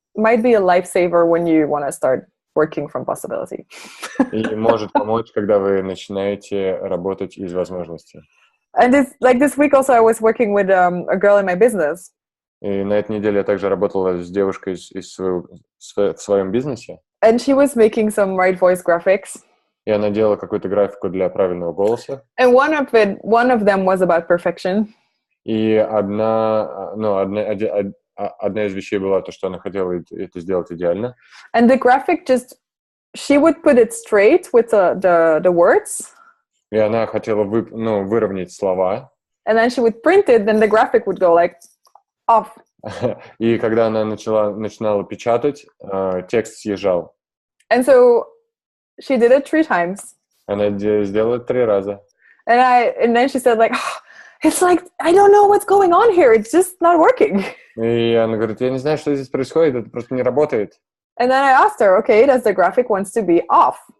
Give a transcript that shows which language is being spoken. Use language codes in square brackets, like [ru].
[en] Might be a lifesaver when you want to start working from possibility. [ru] И может помочь, когда вы начинаете работать из возможностей. [en] And this week also I was working with a girl in my business. [ru] И на этой неделе я также работала с девушкой в своем бизнесе. [en] And she was making some right voice graphics. [ru] И она делала какую-то графику для правильного голоса. [en] And one of them was about perfection. [ru] И одна из вещей была то, что она хотела это сделать идеально. [en] And the graphic she would put it straight with the words. [ru] И она хотела выровнять слова. [en] And then she would print it, then the graphic would go like off. [ru] И когда она начинала печатать, текст съезжал. [en] And so she did it 3 times. [ru] Она сделала 3 раза. [en] And then she said like, oh, it's like, I don't know what's going on here. It's just not working. [ru] И она говорит, я не знаю, что здесь происходит, это просто не работает. [en] And then I asked her, okay, does the graphic wants to be off?